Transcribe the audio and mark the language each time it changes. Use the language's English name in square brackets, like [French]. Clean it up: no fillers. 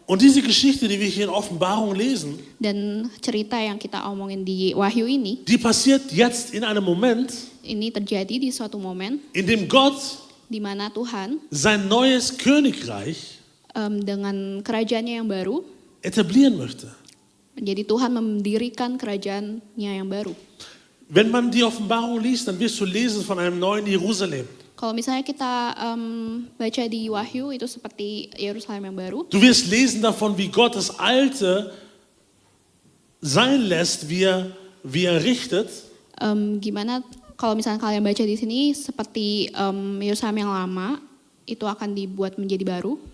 [German] Und diese Geschichte, die wir hier in Offenbarung lesen, [Indonesian] Dan cerita yang kita omongin di Wahyu ini, [German] die passiert jetzt in einem Moment, [Indonesian] ini terjadi di suatu momen [German] in dem Gott [Indonesian] di mana Tuhan [German] sein neues Königreich [Indonesian] dengan kerajaannya yang baru, [German] etablieren möchte. [Indonesian] jadi Tuhan mendirikan kerajaannya yang baru. [German] Wenn man die Offenbarung liest, dann wirst du lesen von einem neuen Jerusalem. [Indonesian] Kalau misalnya kita baca di Wahyu itu seperti Yerusalem yang baru. [German] Du wirst lesen davon, wie Gott das Alte sein lässt, wie er richtet. [Indonesian] Gimana kalau misalnya kalian baca di sini seperti Yerusalem yang lama itu akan dibuat menjadi baru.